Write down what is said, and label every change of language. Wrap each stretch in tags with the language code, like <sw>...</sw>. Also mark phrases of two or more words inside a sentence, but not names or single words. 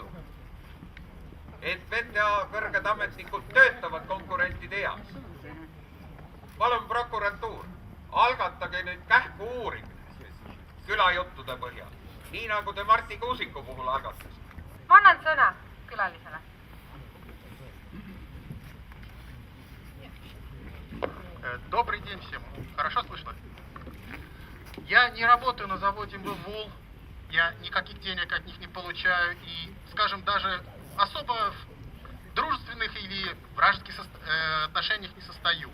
<et>Et VTA kõrged ametnikud töötavad konkurentide heas. Palun prokuratuur, algatage nüüd kähku uurimine külajuttude põhjal, nii nagu te Marti Kuusiku puhul algatasite. Ma annan sõna külalisele.</et> <ru>Добрый день всем. Хорошо слышно? Я не работаю на заводе МВОЛ, я никаких денег от них не получаю и, скажем, даже особо в дружественных или вражеских отношениях не состою.</ru>